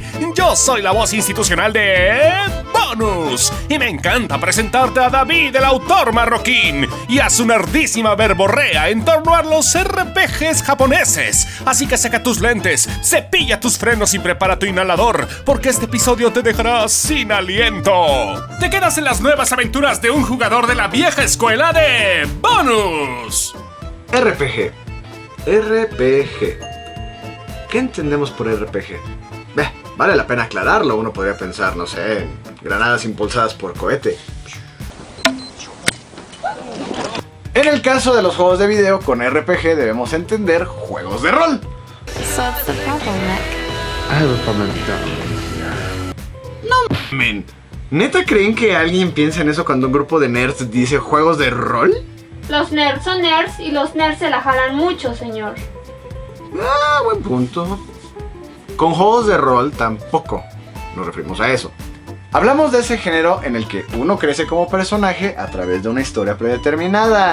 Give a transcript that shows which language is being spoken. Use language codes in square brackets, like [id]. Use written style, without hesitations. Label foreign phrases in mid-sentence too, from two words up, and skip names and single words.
[es] Yo soy la voz institucional de Bonus y me encanta presentarte a David, el autor marroquín, y a su nerdísima verborrea en torno a los RPGs japoneses. Así que saca tus lentes, cepilla tus frenos y prepara tu inhalador, porque este episodio te dejará sin aliento. Te quedas en las nuevas aventuras de un jugador de la vieja escuela de Bonus. RPG. RPG. ¿Qué entendemos por RPG? Vale la pena aclararlo. Uno podría pensar, no sé, en granadas impulsadas por cohete. En el caso de los juegos de video con RPG debemos entender juegos de rol. [en] So what's the problem, Nick? I have a problem down. No men. [es] ¿Neta creen que alguien piensa en eso cuando un grupo de nerds dice juegos de rol? Los nerds son nerds y los nerds se la jalan mucho, señor. Ah, buen punto. Con juegos de rol tampoco nos referimos a eso. Hablamos de ese género en el que uno crece como personaje a través de una historia predeterminada.